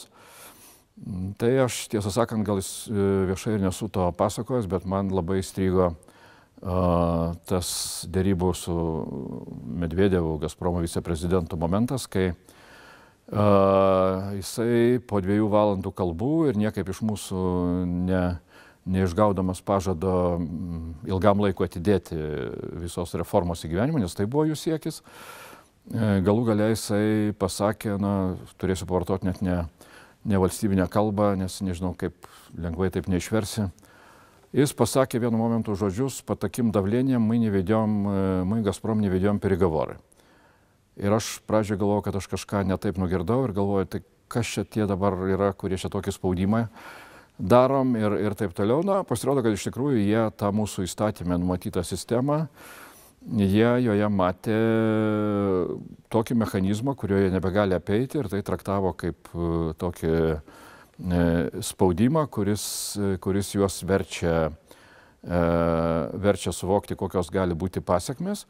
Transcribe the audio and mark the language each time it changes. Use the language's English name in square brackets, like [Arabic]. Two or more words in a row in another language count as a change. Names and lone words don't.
[Lithuanian] Tai aš, tiesą sakant, gal viešai ir nesu to pasakojęs, bet man labai įstrigo tas dėrybų su Medvedevu, Gazpromo viceprezidentu momentas, kai jisai po 2 valandų kalbų ir niekaip iš mūsų neišgaudamas pažado ilgam laiku atidėti visos reformos įgyvenimą, nes tai buvo jų siekis. Galų gale jisai pasakė, turėsiu pavartoti net ne valstybinę kalbą, nes nežinau, kaip lengvai taip neišversi. Jis pasakė vienu momentu žodžius, [Russian] по таким давлениям мы Газпром не ведем переговоры. [Lithuanian] Ir aš pradžioje galvojau, kad aš kažką netaip nugirdau ir galvoju, tai kas čia tie dabar yra, kurie čia tokį spaudimą darom ir taip toliau. Pasirodo, kad iš tikrųjų jie tą mūsų įstatymę numatytą sistemą, jie joje matė tokį mechanizmą, kurio jie nebegali apeiti ir tai traktavo kaip tokį spaudimą, kuris juos verčia suvokti, kokios gali būti pasekmės.